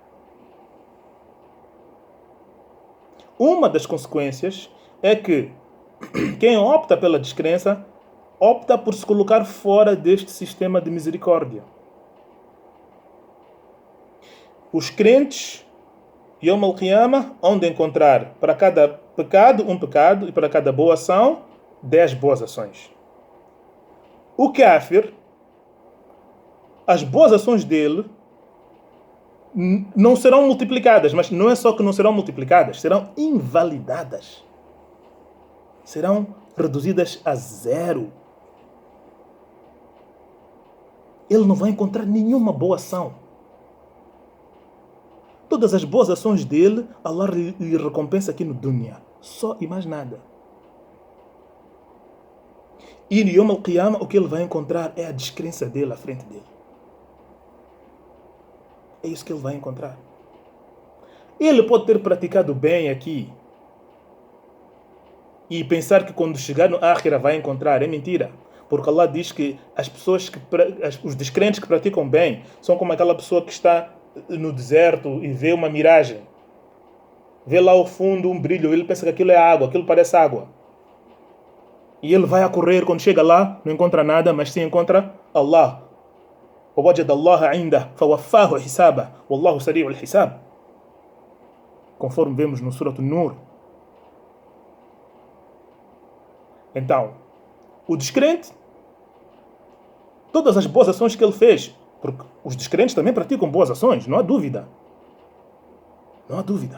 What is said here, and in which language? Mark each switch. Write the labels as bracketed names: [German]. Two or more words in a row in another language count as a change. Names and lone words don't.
[Portuguese] Uma das consequências é que quem opta pela descrença opta por se colocar fora deste sistema de misericórdia. Os crentes, [Arabic] يوم القيامة, [Portuguese] onde encontrar para cada pecado um pecado e para cada boa ação 10 boas ações. O Kafir, as boas ações dele não serão multiplicadas, mas não é só que não serão multiplicadas, serão invalidadas. Serão reduzidas a zero. Ele não vai encontrar nenhuma boa ação. Todas as boas ações dele, Allah lhe recompensa aqui no dunya. Só e mais nada. E no [Arabic] يوم القيامة, [Portuguese] o que ele vai encontrar é a descrença dele à frente dele. É isso que ele vai encontrar. Ele pode ter praticado bem aqui e pensar que quando chegar no Akhira vai encontrar. É mentira. Porque Allah diz que as pessoas os descrentes que praticam bem são como aquela pessoa que está no deserto e vê uma miragem. Vê lá ao fundo um brilho, ele pensa que aquilo é água, aquilo parece água. E ele vai a correr, quando chega lá, não encontra nada, mas sim encontra Allah. [Arabic] وَوَجَدَ اللَّهَ عِنْدَهُ فَوَفَّاهُ حِسَابَهُ وَاللَّهُ سَرِيعُ الْحِسَابِ. [Portuguese] Conforme vemos no Surah An-Nur. Então, o descrente, todas as boas ações que ele fez, porque os descrentes também praticam boas ações, não há dúvida. Não há dúvida.